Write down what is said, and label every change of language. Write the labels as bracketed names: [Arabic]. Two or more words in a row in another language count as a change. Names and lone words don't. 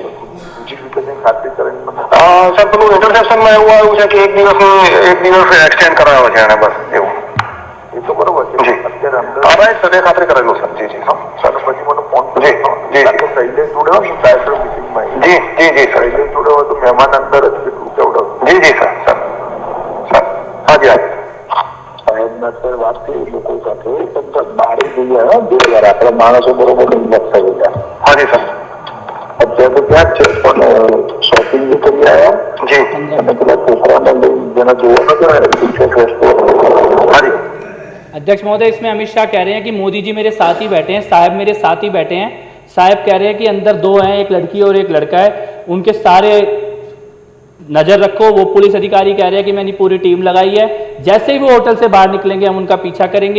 [Gujarati] બીજી રીતે કંઈ ખાતરી કરીને મને સર, પેલું ઇન્ટરસેપ્શનમાં એવું આવ્યું છે કે એક દિવસ એક્સટેન્ડ કરાવ્યો છે એને, બસ એવું। એ તો બરોબર છે જી અત્યારે અંદર રાઈટ સર, એ ખાતરી કરેલું સર। જી જી હા સર પછી મને ફોન જી જી શૈલેષ જોડે હોય ને ડાયરેક્ટર મિટિંગમાં [Hindi] जी जी जी सर। [Gujarati] શૈલેષ જોડે હોય તો મહેમાન અંદર જ કેટલું કેવડાવ [Hindi] जी जी सर सर सर। हाँ जी हाँ [Gujarati] સાહેબના સર વાત થઈ લોકો સાથે બારે જઈ આવ્યા 2 વાર આપણા માણસો બરોબર હિંમત થઈ ગયા। [Hindi] हाँ जी सर। [Gujarati] અત્યારે તો ત્યાં જ છે પણ શોપિંગ બી કરી આવ્યા [Hindi] जी [Gujarati] અને પેલા છોકરાને લઈ જેના જોવા નતા [Hindi] हाँ जी। अध्यक्ष महोदय, इसमें अमित शाह कह रहे हैं कि मोदी जी मेरे साथ ही बैठे हैं, साहब मेरे साथ ही बैठे हैं। साहब कह रहे हैं कि अंदर 2 हैं, एक लड़की और एक लड़का है, उनके सारे नजर रखो। वो पुलिस अधिकारी कह रहे हैं कि मैंने पूरी टीम लगाई है, जैसे ही वो होटल से बाहर निकलेंगे हम उनका पीछा करेंगे।